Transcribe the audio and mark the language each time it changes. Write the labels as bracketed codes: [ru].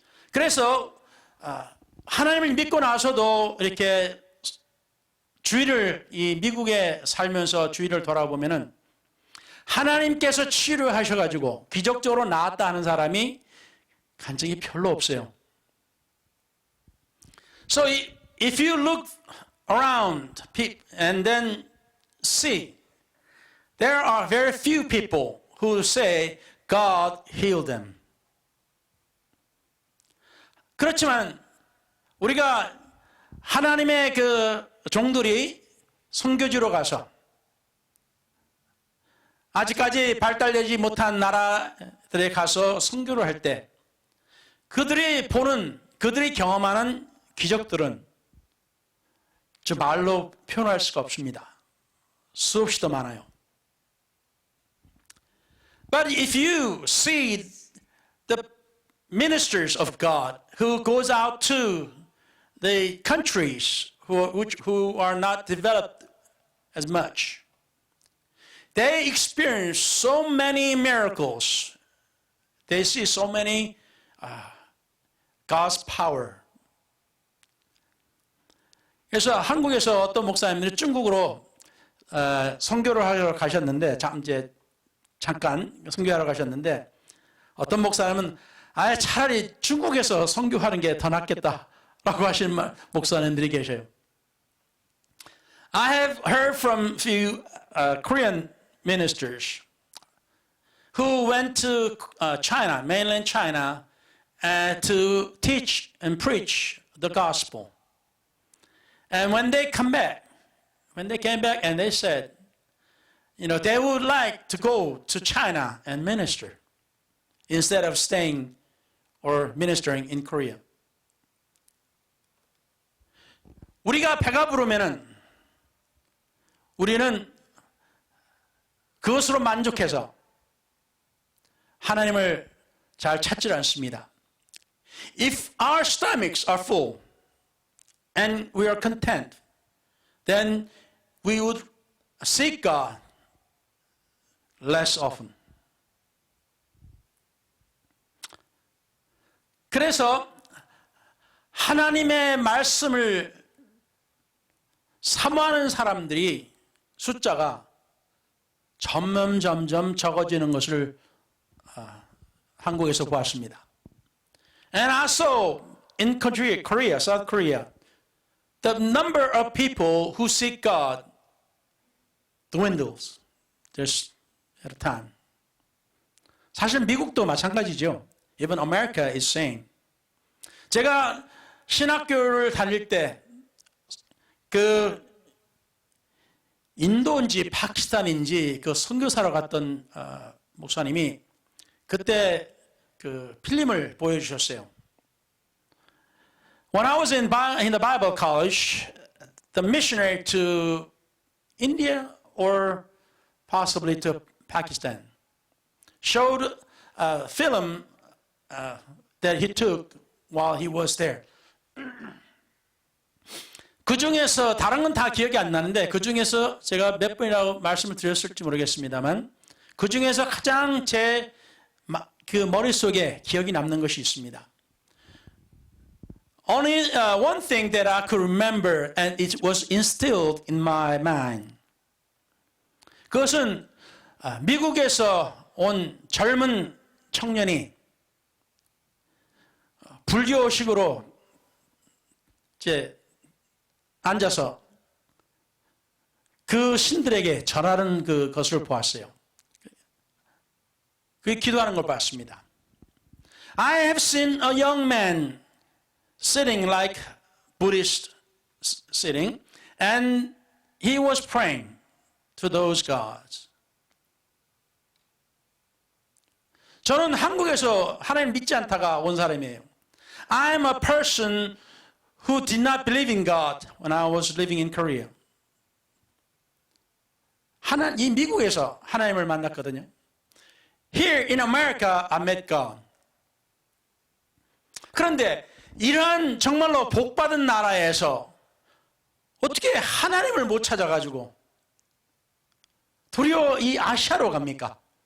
[ko] 그래서 하나님을 믿고 나서도 이렇게 주위를 이 미국에 살면서 주위를 돌아보면은 하나님께서 치료하셔가지고 기적적으로 나았다 하는 사람이 간증이 별로 없어요. [en] So if you look around and then see, there are very few people who say God healed them. [ko] 그렇지만 우리가 하나님의 그 종들이 선교지로 가서 아직까지 발달되지 못한 나라들에 가서 선교를 할 때 그들이 보는, 그들이 경험하는 기적들은 저 말로 표현할 수가 없습니다. 수없이 더 많아요. [en] But if you see the ministers of God who goes out to the countries who are not developed as much, they experience so many miracles. They see so many God's power. [ko] 그래서 한국에서 어떤 목사님들이 중국으로 선교를 하러 가셨는데, 잠깐 선교하러 가셨는데, 어떤 목사님은 아예 차라리 중국에서 선교하는 게 더 낫겠다라고 하시는 목사님들이 계셔요. [en] I have heard from few Korean ministers who went to China, mainland China, to teach and preach the gospel. And when they came back and they said, they would like to go to China and minister instead of staying or ministering in Korea. [ko] 우리가 배가 부르면은 우리는 그것으로 만족해서 하나님을 잘 찾지 않습니다. [en] If our stomachs are full and we are content, then we would seek God less often. [ko] 그래서 하나님의 말씀을 사모하는 사람들이 숫자가 점점 적어지는 것을 한국에서 보았습니다. [en] And also in Korea, South Korea, the number of people who seek God dwindles just at a time. [ko] 사실 미국도 마찬가지죠. [en] Even America is same. [ko] 제가 신학교를 다닐 때 그 인도인지 파키스탄인지 그 선교사로 갔던 목사님이 그때 그 필름을 보여주셨어요. [en] When I was in the Bible college, the missionary to India or possibly to Pakistan showed a film that he took while he was there. [ko] 그 중에서 다른 건 다 기억이 안 나는데 그 중에서 제가 몇 번이라고 말씀을 드렸을지 모르겠습니다만 그 중에서 가장 제 그 머릿속에 기억이 남는 것이 있습니다. [en] Only one thing that I could remember and it was instilled in my mind. [ko] 그것은 미국에서 온 젊은 청년이 불교식으로 이제 앉아서 그 신들에게 절하는 그것을 보았어요. 그 기도하는 걸 봤습니다. [en] I have seen a young man sitting like Buddhist sitting, and he was praying to those gods. [ko] 저는 한국에서 하나님 믿지 않다가 온 사람이에요. [en] I'm a person who did not believe in God when I was living in Korea. [ko] 이 미국에서 하나님을 만났거든요. [en] Here in America, I met God. [ko] 그런데 이러한 정말로 복받은 나라에서 어떻게 하나님을 못 찾아가지고 도리어 이 아시아로 갑니까?